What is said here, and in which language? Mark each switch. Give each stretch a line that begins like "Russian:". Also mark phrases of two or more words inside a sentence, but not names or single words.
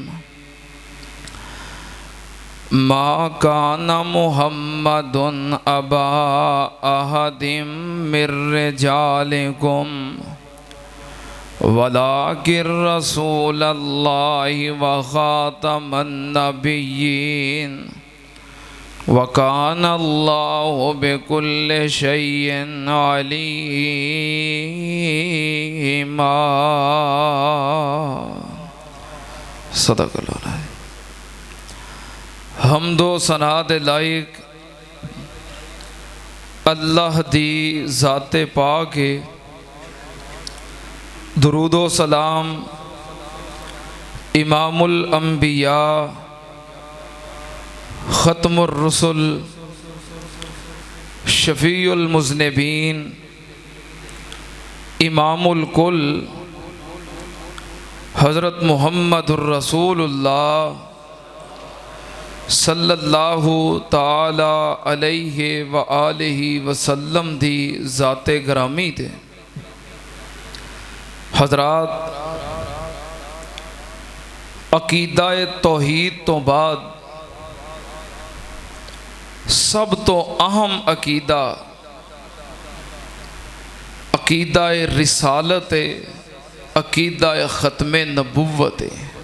Arabic: ما كان محمد أبا أحد من رجالكم ولكن رسول الله وخاتم النبيين وكان الله بكل شيء عليما. صدق الله.
Punjabi: حمد و ثنا دے لائق اللہ دی ذات پاک ہے. درود و سلام
Arabic: إمام الأنبياء ختم الرسل شفيع المذنبين إمام الكل حضرت محمد رسول الله صلى الله تعالى عليه وآله وسلم
Punjabi: دی ذات گرامی تے. حضرات، عقیدہ توحید توں بعد سب توں اہم عقیدہ عقیدہ رسالت ہے، عقیدہ ختم نبوت ہے.